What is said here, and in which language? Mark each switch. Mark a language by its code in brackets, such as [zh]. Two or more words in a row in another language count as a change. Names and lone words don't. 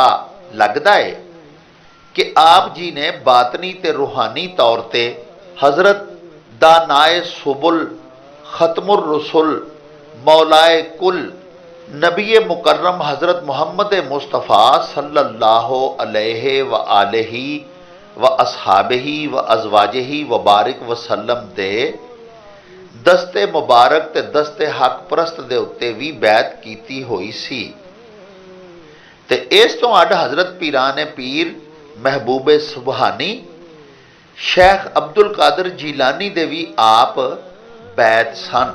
[pa] ਲੱਗਦਾ ਹੈ ਕਿ ਆਪ ਜੀ ਨੇ ਬਾਤਨੀ ਤੇ ਰੂਹਾਨੀ ਤੌਰ ਤੇ ਹਜ਼ਰਤ ਦਾਨਾਏ ਸੁਬੁਲ ਖਤਮੁਰ ਰਸੁਲ ਮੌਲਾਏ ਕੁਲ ਨਬੀ ਮੁਕਰਮ ਹਜ਼ਰਤ ਮੁਹੰਮਦ ਮੁਸਤਫਾ [ar] صلى الله عليه و آله و أصحابه و أزواجه و بارك وسلم [pa] ਦੇ ਦਸਤੇ ਮੁਬਾਰਕ ਤੇ ਦਸਤੇ ਹੱਕ ਪ੍ਰਸਤ ਦੇ ਉੱਤੇ ਵੀ ਬੈਤ ਕੀਤੀ ਹੋਈ ਸੀ। ਤੇ ਇਸ ਤੋਂ ਅੱਡ ਹਜ਼ਰਤ ਪੀਰਾਨ ਪੀਰ ਮਹਿਬੂਬੇ ਸੁਬਹਾਨੀ ਸ਼ੇਖ ਅਬਦੁਲ ਕਾਦਰ ਜੀਲਾਨੀ ਦੇ ਵੀ ਆਪ ਬੈਤ ਸਨ।